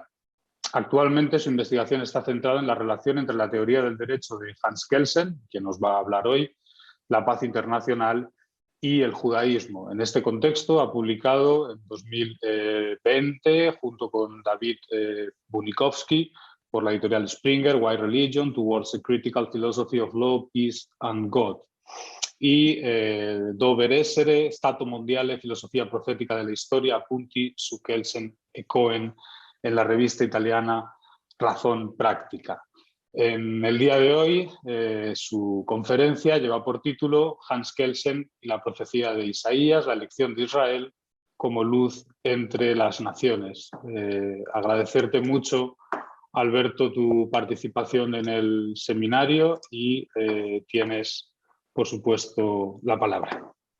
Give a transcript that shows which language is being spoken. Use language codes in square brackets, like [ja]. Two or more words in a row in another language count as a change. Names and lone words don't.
[es] Actualmente su investigación está centrada en la relación entre la teoría del derecho de Hans Kelsen, quien nos va a hablar hoy, la paz internacional y el judaísmo. En este contexto ha publicado en 2020, junto con David Bunikowski, por la editorial Springer, Why Religion Towards a Critical Philosophy of Law, Peace and God. Y Dover Essere, Stato Mondiale, Filosofia Profetica della Storia, appunti su Kelsen e Cohen, en la revista italiana Razón Práctica. En el día de hoy, su conferencia lleva por título Hans Kelsen y la profecía de Isaías, la elección de Israel como luz entre las naciones. Agradecerte mucho, Alberto, tu participación en el seminario y tienes, por supuesto, la palabra.